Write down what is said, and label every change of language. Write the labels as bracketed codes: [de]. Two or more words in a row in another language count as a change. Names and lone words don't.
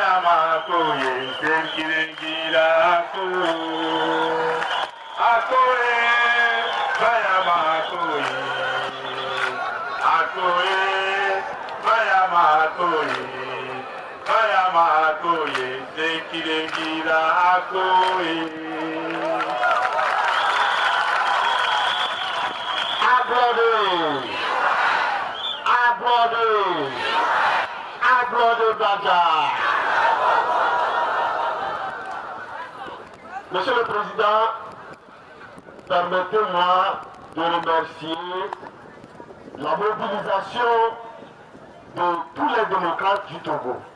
[fr] makoye tenkirengira akoye baya makoye baya makoye tenkirengira akoye. Applaudez Baja. Monsieur le Président, permettez-moi de remercier la mobilisation de tous les démocrates du Togo.